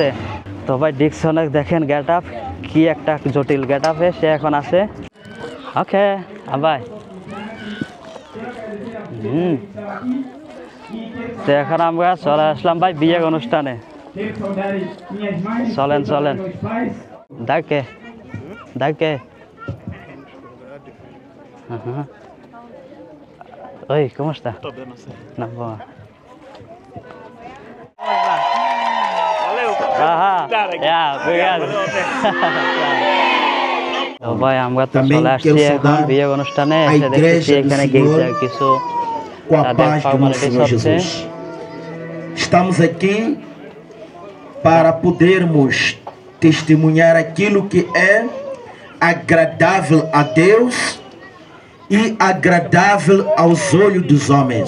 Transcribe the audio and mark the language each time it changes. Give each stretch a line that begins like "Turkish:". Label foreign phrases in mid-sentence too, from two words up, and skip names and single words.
Bangla: তো ভাই ডিকসনের দেখেন
English: get up,
Bangla: কি একটা জটিল গেট আপে সে এখন আছে। ওকে ভাই তো এখন আমরা চলে আসলাম ভাই বিয়ের অনুষ্ঠানে। চলেন ডাকে
Portuguese: Oi, como está? Tô bem, não sei. Na boa. Valeu. Obrigado.
Bangla: তো ভাই আমরা তো চলে আসছি এখন বিয়ের অনুষ্ঠানে। এসে দেখতেছি এখানে গির্জার কিছু তাদের ফর্মালিটিস হচ্ছে।
Portuguese: Estamos aqui para podermos testemunhar aquilo que é agradável a Deus e agradável aos olhos dos homens.